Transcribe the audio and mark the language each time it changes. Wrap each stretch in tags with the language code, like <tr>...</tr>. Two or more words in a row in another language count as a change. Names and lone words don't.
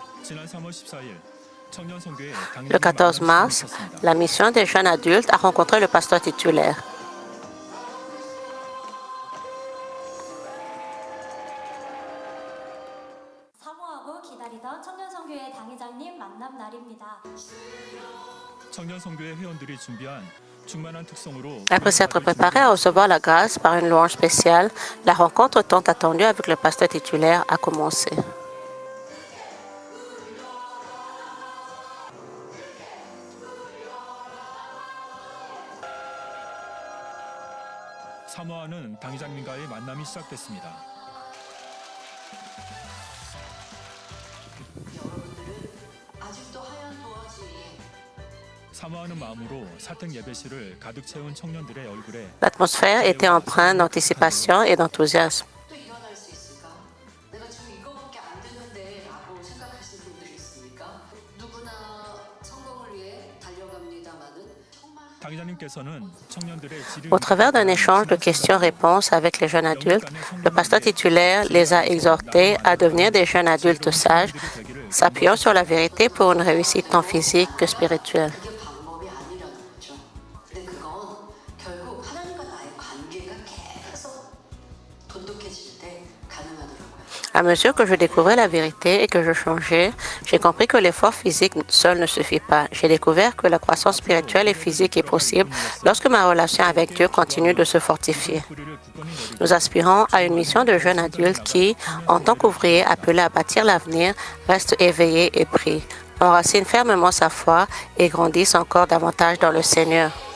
<fr>Le 14 mars, la mission des jeunes adultes a rencontré le pasteur titulaire.</fr> <ko>사모하고 기다리던 청년선교회 당회장님 만남 날입니다.</ko> <fr>Après s'être préparé à recevoir la grâce par une louange spéciale, la rencontre tant attendue avec le pasteur titulaire a commencé.</fr> <ko>사모하는 당회장님과의 만남이 시작됐습니다. 사모하는 마음으로 사택 예배실을 가득 채운 청년들의 얼굴에</ko> <fr>L'atmosphère était empreinte d'anticipation et d'enthousiasme.</fr> <ko>또 일어날 수 있을까? 내가 지금 이거밖에 안 되는데 라고 생각하시는 분들이 있습니까? 누구나 성공을 위해 달려갑니다마는 정말 당회장님께서는 청년들의</ko> <fr>Au travers d'un échange de questions-réponses avec les jeunes adultes, le pasteur titulaire les a exhortés à devenir des jeunes adultes sages, s'appuyant sur la vérité pour une réussite tant physique que spirituelle.</fr> <ko>그게 방법이 아니라는 거죠. 근데 그건 결국 하나님과 나의 관계가 계속 돈독해질 때 가능하더라고요.</ko> <fr>À mesure que je découvrais la vérité et que je changeais, j'ai compris que l'effort physique seul ne suffit pas. J'ai découvert que la croissance spirituelle et physique est possible lorsque ma relation avec Dieu continue de se fortifier. Nous aspirons à une mission de jeunes adultes qui, en tant qu'ouvriers appelés à bâtir l'avenir, restent éveillés et prient, enracinent fermement sa foi et grandissent encore davantage dans le Seigneur.</fr>